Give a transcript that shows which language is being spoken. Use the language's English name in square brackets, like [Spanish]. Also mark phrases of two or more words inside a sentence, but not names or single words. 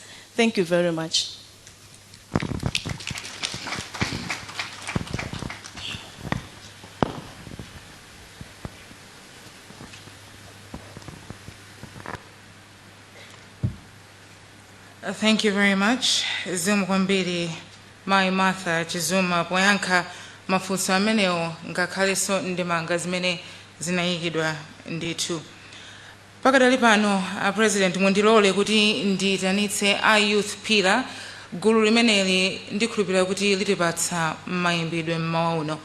[English] Thank you very much. Thank you very much. [Nyanja] Zimkwambiri Mai Martha Chizuma poyankha mafunso amenewo ngakhaleso ndemanga zimene zinayikidwa ndithu. Pakadali pano, President mundilole kuti ndiyitanitse a Youth Pillar, gulu limeneli ndikhulupirira kuti litipatsa mayimbidwe mmawa uno.